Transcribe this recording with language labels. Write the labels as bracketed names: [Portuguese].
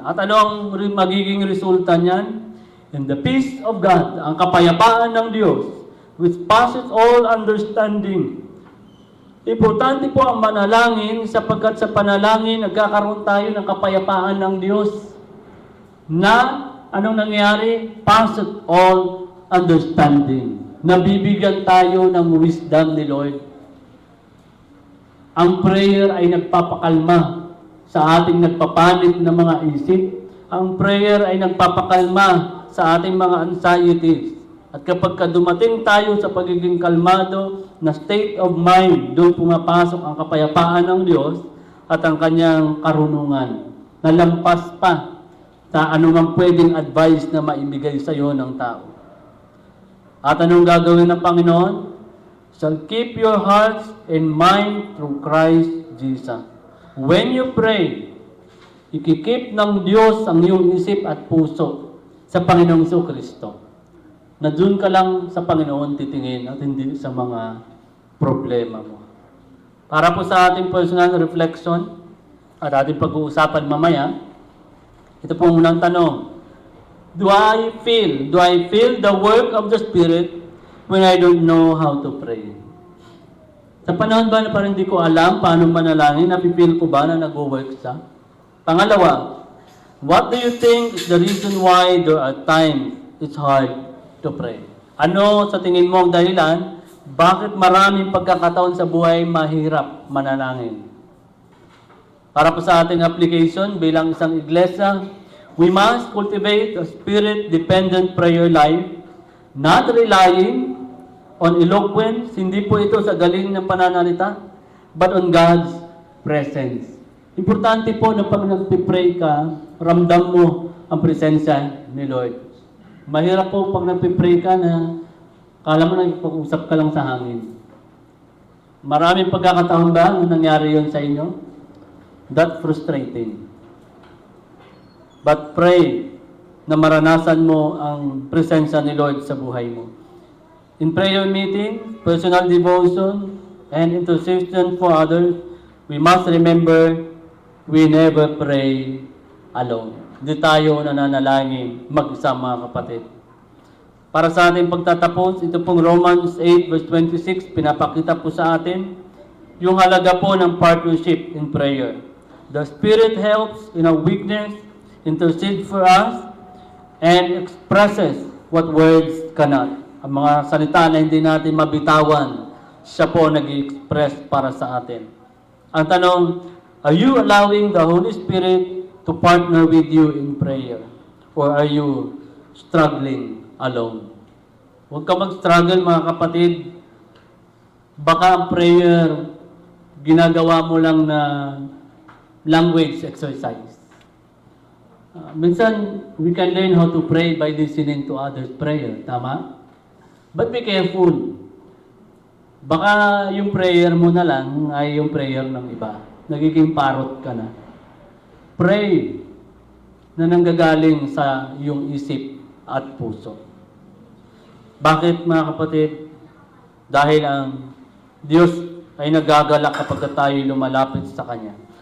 [Filipino] At ano ang magiging resulta niyan? [English] In the peace of God, [Filipino] ang kapayapaan ng Diyos, [English] which passes all understanding. [Filipino] Importante po ang manalangin sapagkat sa panalangin nagkakaroon tayo ng kapayapaan ng Diyos na anong nangyari? [English] Passes all understanding. [Filipino] Nabibigyan tayo ng wisdom ni Lord. Ang prayer ay nagpapakalma sa ating nagpapanik na mga isip. Ang prayer ay nagpapakalma sa ating mga anxieties. At kapag dumating tayo sa pagiging kalmado na state of mind, doon pumapasok ang kapayapaan ng Diyos at ang kanyang karunungan na lampas pa sa anumang pwedeng advice na maibigay sa iyo ng tao. At anong gagawin ng Panginoon? [English] Shall keep your hearts and mind through Christ Jesus. When you pray, [Filipino] ikikip ng Diyos ang iyong isip at puso sa Panginoong Kristo. Na doon ka lang sa Panginoon titingin at hindi sa mga problema mo. Para po sa ating personal reflection at ating pag-uusapan mamaya, ito po unang tanong. [English] Do I feel the work of the Spirit when I don't know how to pray? [Filipino] Sa panahon ba na parang hindi ko alam paano manalangin, napipil ko ba na nag-work siya? [English] Pangalawa, what do you think is the reason why there are times it's hard to pray? [Filipino] Ano sa tingin mo ang dahilan? Bakit maraming pagkakataon sa buhay mahirap manalangin? Para po sa ating application bilang isang iglesia, [English] we must cultivate a spirit-dependent prayer life, not relying on eloquence, [Filipino] hindi po ito sa galing ng pananalita, [English] but on God's presence. [Filipino] Importante po na pag nagpipray ka, ramdam mo ang presensya ni Lord. Mahirap po pag nagpipray ka na kala mo nagpag-usap ka lang sa hangin. Maraming pagkakataon ba na nangyari yon sa inyo? [English] That's frustrating. [Filipino] But pray na maranasan mo ang presensya ni Lord sa buhay mo. [English] In prayer meeting, personal devotion, and intercession for others, we must remember we never pray alone. [Filipino] Hindi tayo nananalangin mag-isa, mga kapatid. Para sa ating pagtatapos, ito pong Romans 8 verse 26, pinapakita po sa atin yung halaga po ng partnership in prayer. [English] The Spirit helps in our weakness, intercedes for us, and expresses what words cannot. [Filipino] Ang mga salita na hindi natin mabitawan, siya po nag-i-express para sa atin. Ang tanong, [English] are you allowing the Holy Spirit to partner with you in prayer? Or are you struggling alone? [Filipino] Huwag ka mag-struggle, mga kapatid. Baka ang prayer, ginagawa mo lang na language exercise. [English] Minsan, we can learn how to pray by listening to others' prayer. Tama? But be careful. [Filipino] Baka yung prayer mo na lang ay yung prayer ng iba. Nagiging parot ka na. Pray na nanggagaling sa iyong isip at puso. Bakit, mga kapatid? Dahil ang Diyos ay nagagalak kapag tayo lumalapit sa Kanya.